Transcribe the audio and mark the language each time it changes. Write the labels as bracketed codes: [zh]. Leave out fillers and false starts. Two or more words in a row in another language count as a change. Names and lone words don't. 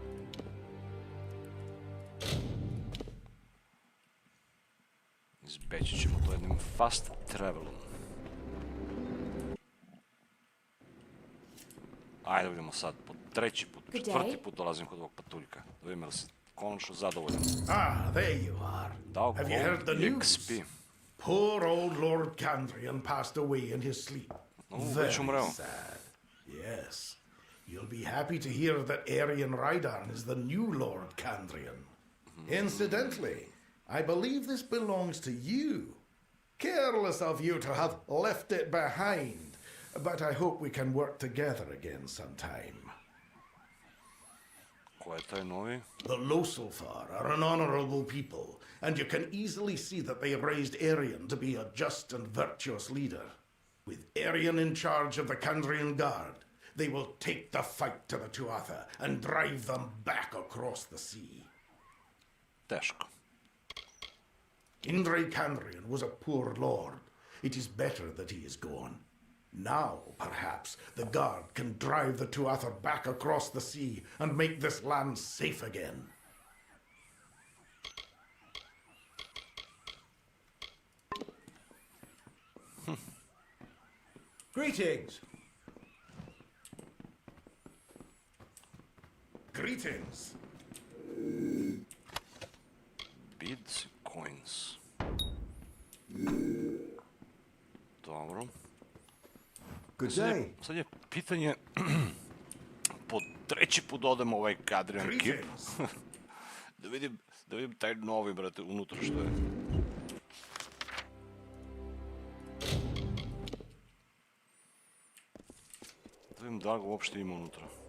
[sr] Izbeći ćemo to jednim [en] fast travelom. [sr] Ajde vidimo sad, po treći put, četvrti put dolazim kod ovog patuljka. Da vidim li si konačno zadovoljan. [en] There you are. Dao Have you heard the gold news? Poor old Lord Candrian passed away in his sleep. Very sad. Yes. You'll be happy to hear that Arian Rydarn is the new Lord Candrian. Incidentally, I believe this belongs to you. Careless of you to have left it behind, but I hope we can work together again sometime. [sr] Ko je taj novi? [en] The Loselfar are an honorable people, and you can easily see that they raised Arian to be a just and virtuous leader. With Arian in charge of the Candrian Guard, they will take the fight to the Tuatha and drive them back across the sea. [sr] Teško. [en] Indre Candrian was a poor lord. It is better that he is gone. Now, perhaps, the Guard can drive the Tuatha back across the sea and make this land safe again. Greetings! Greetings! Beads, coins. [sr] Dobro. [en] Good day. [sr] Sad je pitanje, po treći put odemo ovaj Kadrian kip. da vidim taj novi, brate, unutra što je. Da vidim da ga uopšte ima unutra.